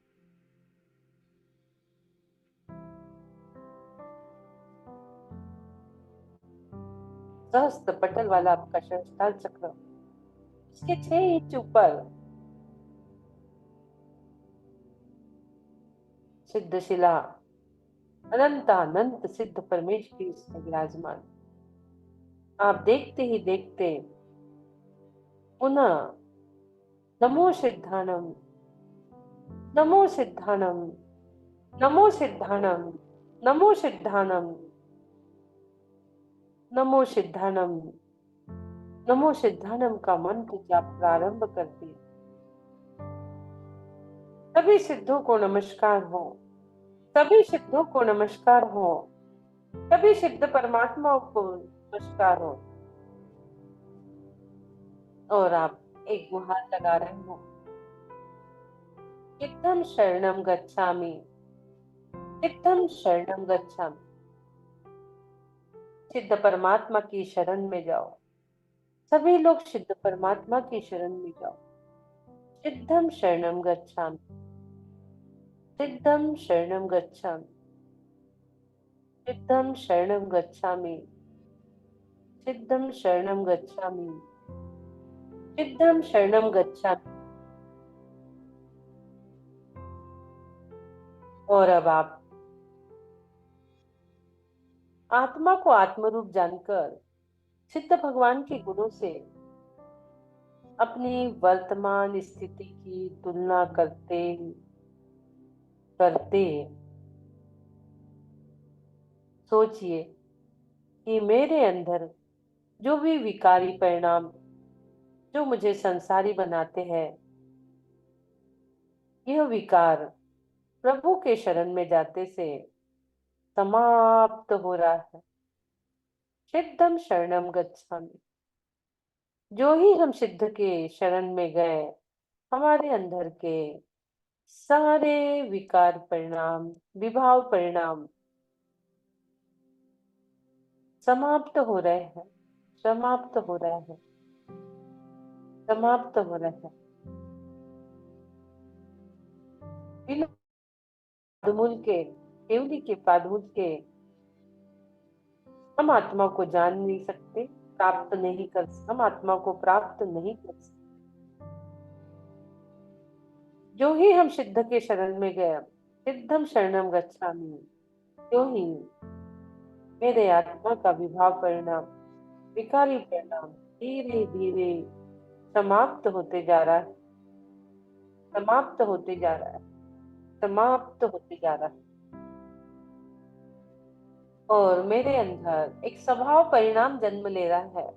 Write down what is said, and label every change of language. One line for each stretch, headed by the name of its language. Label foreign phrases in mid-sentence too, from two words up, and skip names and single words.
Hindi: सहस्त्र पटल वाला आपका सहस्त्रार चक्र, इसके 6 इंच ऊपर सिद्ध शिला अनंत अनंत सिद्ध परमेष्टि इसमें विराजमान। आप देखते ही देखते पुनः
Prakrit languages: नमो सिद्धानम, नमो सिद्धानम, नमो सिद्धानम,
Hindi: नमो सिद्धानम, नमो सिद्धानम, नमो सिद्धानम का मंत्र जाप प्रारंभ करती है। सभी सिद्धों को नमस्कार हो, सभी सिद्धों को नमस्कार हो, सभी सिद्ध परमात्माओं को नमस्कार हो। और आप एक गुहार लगा रहे हो,
Pali: सिद्धम शरणम गच्छामि, सिद्धम शरणम गच्छामि।
Hindi: सिद्ध परमात्मा की शरण में जाओ। सभी लोग सिद्ध परमात्मा की शरण में जाओ।
Pali: सिद्धम शरणम गच्छामि, सिद्धम शरणम गच्छामि, सिद्धम शरणम गच्छामि, सिद्धम शरणम गच्छामि, सिद्धम शरणम गच्छामि।
Hindi: और अब आप आत्मा को आत्मरूप जानकर सिद्ध भगवान के गुणों से अपनी वर्तमान स्थिति की तुलना करते करते सोचिए कि मेरे अंदर जो भी विकारी परिणाम जो मुझे संसारी बनाते हैं, यह विकार प्रभु के शरण में जाते से समाप्त हो रहा है।
Pali: सिद्धम शरणम गच्छामि।
Hindi: जो ही हम सिद्ध के शरण में गए, हमारे अंदर के सारे विकार परिणाम, विभाव परिणाम समाप्त हो रहे हैं, समाप्त हो रहे हैं, समाप्त हो रहे हैं। बिना पादमूल के, केवली के पादमूल के हम आत्मा को जान नहीं सकते, प्राप्त नहीं कर सकते, हम आत्मा को प्राप्त नहीं कर सकते। जो ही हम सिद्ध के शरण में गए,
Pali: सिद्धम शरणम गच्छामि,
Hindi: जो ही मेरे आत्मा का विभाव परिणाम, विकारी परिणाम धीरे धीरे समाप्त होते जा रहा है, समाप्त होते जा रहा है, समाप्त होते जा रहा है। और मेरे अंदर एक स्वभाव परिणाम जन्म ले रहा है।